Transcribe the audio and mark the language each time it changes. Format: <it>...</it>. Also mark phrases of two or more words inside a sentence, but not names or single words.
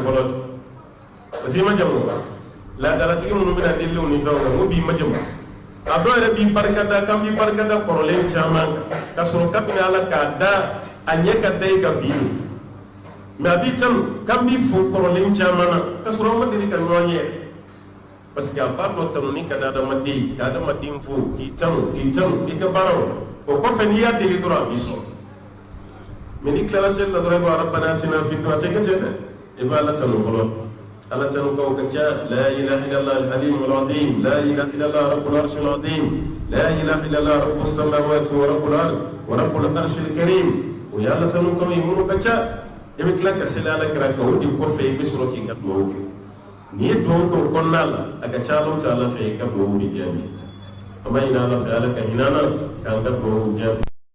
<bm>fɔlɔ o t'i majamu laadaratigi minnu bɛna deliw ni fɛnw na n'u b'i majamu a dɔw yɛrɛ b'i barikada kan b'i barikada kɔrɔlen caman ka sɔrɔ kabini ala k'a da a ɲɛ ka da i ka bi mɛ a b'i tanu kan b'i fo kɔrɔlen caman na ka sɔrɔ an ma deli ka ɲɔgɔn ye</bm> <fr>parce que</fr> <bm>a b'a dɔn tanuni ka di adamaden ka adamaden fo k'i tanu i ka baaraw o kɔfɛ n'i y'a deli dɔrɔn a b'i sɔrɔ mɛ n'i tilala seli la dɔrɔn i b'a</bm> <ar>ربنا آتنا في الدنيا</ar> <bm>a tɛ kɛ ten dɛ i b'a ala tanu fɔlɔ ala tanu kaw ka ca</bm> <ar>لا إله إلا الله الحليم العظيم لا إله إلا الله رب العرش العظيم لا إله إلا الله رب السماوات ورب الأرض ورب العرش الكريم</ar> <bm>o ye ala tanu kaw ye minnu ka ca i bɛ tila ka seli ala kira kan o de kɔfɛ i bɛ sɔrɔ k'i ka duwawu kɛ n'i ye duwawu kɛ o kɔnɔna la a ka ca alaw ta ala fɛ i ka duwawu de jaabi ama ina ala fɛ ala ka hinana k'an ka duwawu jaabi</bm>